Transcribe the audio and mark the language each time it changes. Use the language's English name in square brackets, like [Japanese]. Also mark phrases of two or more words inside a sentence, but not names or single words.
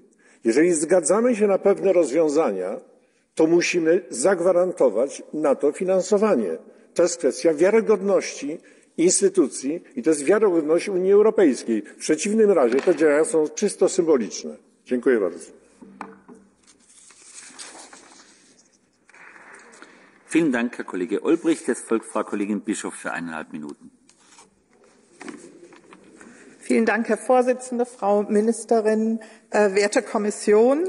[Polish] Jeżeli zgadzamy się na pewne rozwiązania, to musimy zagwarantować na to finansowanie. To jest kwestia wiarygodności instytucji i to jest wiarygodność Unii Europejskiej. W przeciwnym razie te działania są czysto symboliczne. Dziękuję bardzo. [German] Vielen Dank, Herr Kollege Olbrycht. Es folgt Frau Kollegin Bischoff für 1,5 Minuten. Vielen Dank, Herr Vorsitzender, Frau Ministerin, werte Kommission.